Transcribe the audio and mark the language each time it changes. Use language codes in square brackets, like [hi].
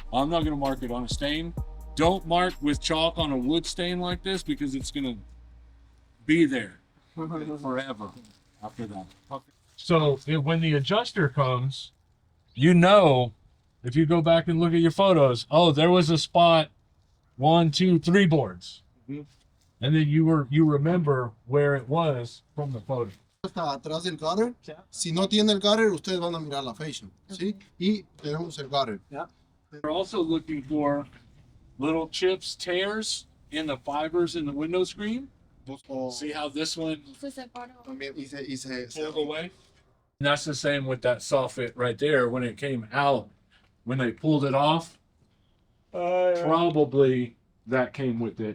[en] I'm not going to mark it on a stain. Don't mark with chalk on a wood stain like this because it's going to be there forever after that. So when the adjuster comes, if you go back and look at your photos, oh, there was a spot 1, 2, 3 boards. And then you remember where it was from the photo. [es] Está atrás del gutter. Si no tiene el gutter, ustedes van a mirar la fascia, ¿sí? Y tenemos el gutter. [en] We're also looking for little chips, tears in the fibers in the window screen. See how this one [es] También hice [en] pulled away? And that's the same with that soffit right there. When it came out, when they pulled it off, probably that came with it.